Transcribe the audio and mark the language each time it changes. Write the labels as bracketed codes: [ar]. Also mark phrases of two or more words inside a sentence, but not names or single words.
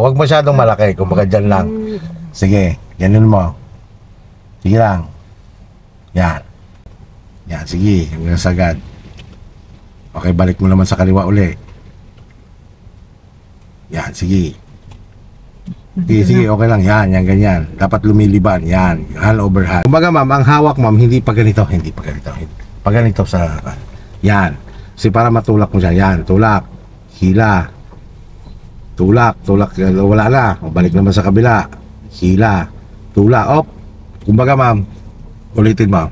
[tl] Huwag masyadong malaki, kumbaga dyan lang. Sige, ganun mo, sige lang, yan, yan, sige, hanggang sagad. Okay, balik mo naman sa kaliwa uli. Yan, sige. Sige, okay lang. Yan, yan, ganyan. Dapat lumiliban. Yan, [en] hand over hand. [tl] Kumbaga, ma'am, ang hawak, ma'am, hindi pa ganito. Hindi pa ganito. Pa ganito sa... Yan. Kasi para matulak mo siya. Yan, tulak. Hila. Tulak. Wala na. O, balik naman sa kabila. Hila. Tulak. Op. Kumbaga, ma'am, ulitin mo.